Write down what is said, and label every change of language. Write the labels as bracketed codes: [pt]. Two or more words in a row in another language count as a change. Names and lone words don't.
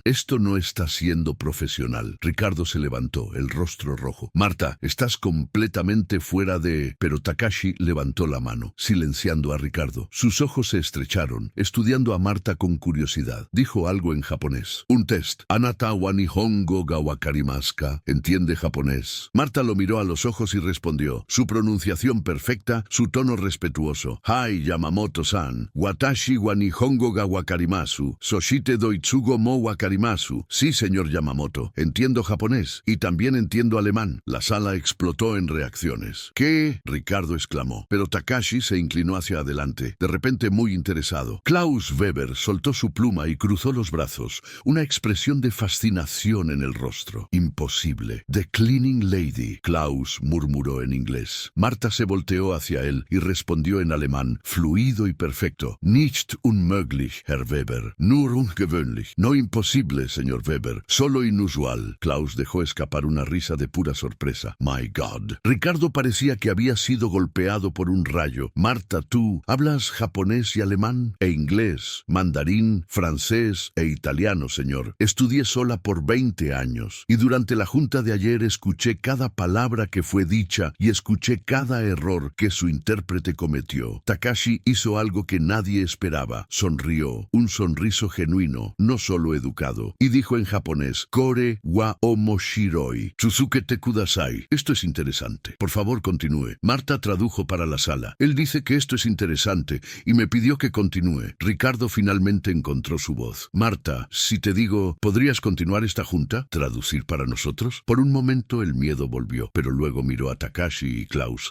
[es] Esto no está siendo profesional. Ricardo se levantó, el rostro rojo. Marta, estás completamente fuera de... Pero Takashi levantó la mano, silenciando a Ricardo. Sus ojos se estrecharon, estudiando a Marta Marta con curiosidad. Dijo algo en japonés. Un test. [ja] あなたは日本語がわかりますか. [es] ¿Entiende japonés? Marta lo miró a los ojos y respondió. Su pronunciación perfecta, su tono respetuoso. [ja] はい Yamamoto-san。私は日本語がわかります. そしてドイツ語もわかります. [es] Sí, señor Yamamoto. Entiendo japonés. Y también entiendo alemán. La sala explotó en reacciones. ¿Qué? Ricardo exclamó. Pero Takashi se inclinó hacia adelante, de repente muy interesado. Klaus Weber soltó su pluma y cruzó los brazos, una expresión de fascinación en el rostro. Imposible. The Cleaning Lady, Klaus murmuró en inglés. Marta se volteó hacia él y respondió en alemán, fluido y perfecto. [de] Nicht unmöglich, Herr Weber. Nur ungewöhnlich. [es] No imposible, señor Weber. Solo inusual. Klaus dejó escapar una risa de pura sorpresa. [en] My God. [es] Ricardo parecía que había sido golpeado por un rayo. Marta, tú hablas japonés y alemán e inglés, mandarín, francés e italiano, señor. Estudié sola por 20 años y durante la junta de ayer escuché cada palabra que fue dicha y escuché cada error que su intérprete cometió. Takashi hizo algo que nadie esperaba. Sonrió, un sonriso genuino, no solo educado, y dijo en japonés, [ja] これは面白い、続けてください. [es] Esto es interesante. Por favor, continúe. Marta tradujo para la sala. Él dice que esto es interesante y me pidió que continúe. Ricardo finalmente encontró su voz. Marta, si te digo, ¿podrías continuar esta junta? ¿Traducir para nosotros? Por un momento el miedo volvió, pero luego miró a Takashi y Klaus.